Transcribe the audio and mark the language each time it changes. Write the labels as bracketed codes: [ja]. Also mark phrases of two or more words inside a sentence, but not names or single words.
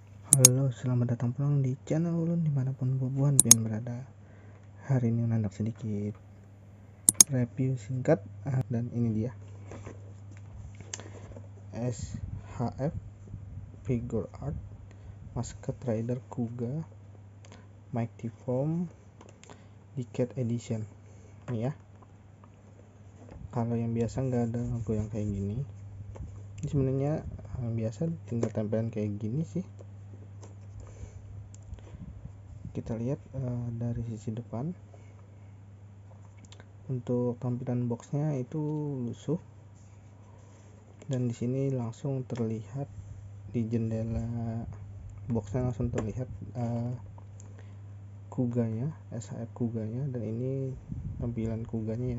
[bjn] Halo, selamat datang pulang di channel Ulun dimanapun bubuhan pian berada. [id] Hari ini Ulun sedikit review singkat dan ini dia SHF Figure Art Masked Rider Kuga Mighty Form Decade Edition. Ini ya. Kalau yang biasa nggak ada logo yang kayak gini. Ini sebenarnya yang biasa tinggal tempelan kayak gini sih. Kita lihat dari sisi depan. Untuk tampilan boxnya itu lusuh, dan di sini langsung terlihat di jendela boxnya langsung terlihat Kuganya, SHF Kuganya, dan ini tampilan Kuganya ya.